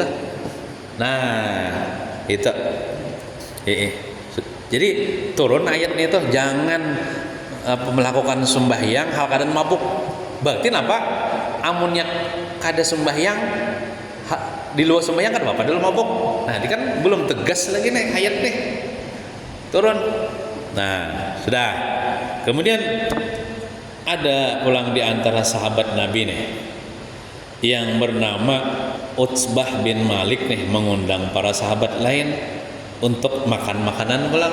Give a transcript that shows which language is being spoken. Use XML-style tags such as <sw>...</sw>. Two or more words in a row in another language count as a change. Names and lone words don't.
<id>Nah, itu. Jadi turun ayatnya itu jangan melakukan sembahyang hal keadaan mabuk.</id> <bjn>Berarti apa? Amunnya kada sembahyang di luar sembahyang kan apa? Dulu mabuk.</bjn> <id>Nah, ini kan belum tegas lagi nih ayat nih. Turun. Nah, sudah. Kemudian ada pulang di antara sahabat Nabi nih yang bernama Utsbah bin Malik nih mengundang para sahabat lain untuk makan makanan pulang.</id>